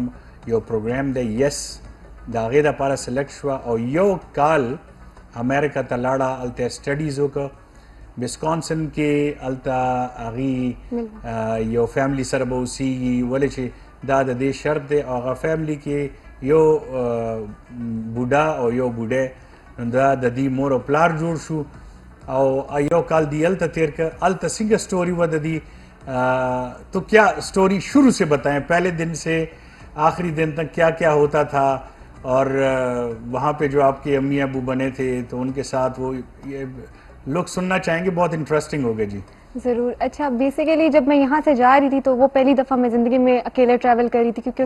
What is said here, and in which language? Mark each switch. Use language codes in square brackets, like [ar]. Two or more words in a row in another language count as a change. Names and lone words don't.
[ps] یو پروګرام دی یس د هغې دپاره سلیکټ شوه او یو کال امریکا ته لاړه هلته سټډیز وکړه وسکانسن کې هلته هغې یو فیملی سره به اوسیږي ولې چې دا د دې شرط دی او هغه فیملی کې یو بوډا او یو بوډی دا د دې مور او پلار جوړ شو او یو کال دی هلته تیر کړ. هلته څنګه اسٹوری و د دې [ur] تو کیا اسٹوری شروع سے بتائیں پہلے دن سے آخری دن تک کیا کیا ہوتا تھا اور وہاں پہ جو آپ کے امی ابو بنے تھے تو ان کے ساتھ وہ یہ لوگ سننا چاہیں گے, بہت انٹرسٹنگ ہوگا جی. ضرور. اچھا بیسیکلی جب میں یہاں سے جا رہی تھی تو وہ پہلی دفعہ میں زندگی میں اکیلے ٹریول کر رہی تھی کیونکہ